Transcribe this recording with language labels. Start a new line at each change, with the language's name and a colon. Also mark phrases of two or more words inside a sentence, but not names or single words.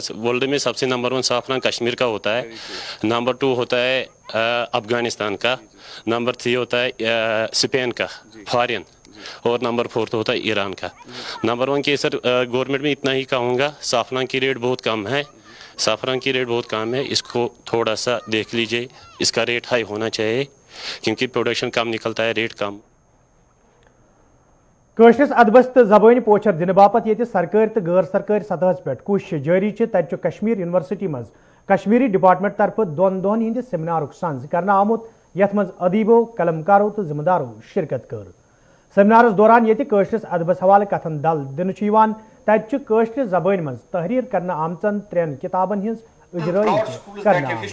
Hindi: वर्ल्ड में सबसे नंबर 1 साफरान कश्मीर का होता है, नंबर 2 होता है अफगानिस्तान का, नंबर 3 होता है स्पेन का फॉरेन, और नंबर 4 होता है ईरान का। नंबर 1 के सर गवर्नमेंट में इतना ही कहूँगा, साफरान की रेट बहुत कम है, साफरान की रेट बहुत कम है, इसको थोड़ा सा देख लीजिए, इसका
English: rate high
Hindi: होना चाहिए क्योंकि प्रोडक्शन कम निकलता है, रेट कम।
Kashmiri: کٲشرِس ادبس تہٕ زبٲنۍ پوچھر دِنہٕ باپتھ ییٚتہِ سرکٲرۍ تہٕ غٲر سرکٲرۍ سطحس پٮ۪ٹھ کوٗششہٕ جٲری چھِ تَتہِ چھُ کشمیٖر یونیورسٹی منٛز کشمیٖری ڈپارٹمنٹ طرفہٕ 2 دۄہن ہٕنٛدِ سیمینارُک سنز کرنہٕ آمُت یتھ منٛز ادیٖبو قلمکارو تہٕ ذمہٕ دارو شرکت کٔر سیمینارس دوران ییٚتہِ کٲشرِس ادبس حوالہٕ کتھن دل دِنہٕ چھُ یِوان تَتہِ چھِ کٲشرِ زبٲنۍ منٛز تحریر کرنہٕ آمژن 3 کِتابن ہٕنٛز اجرٲیی تہِ کرنہٕ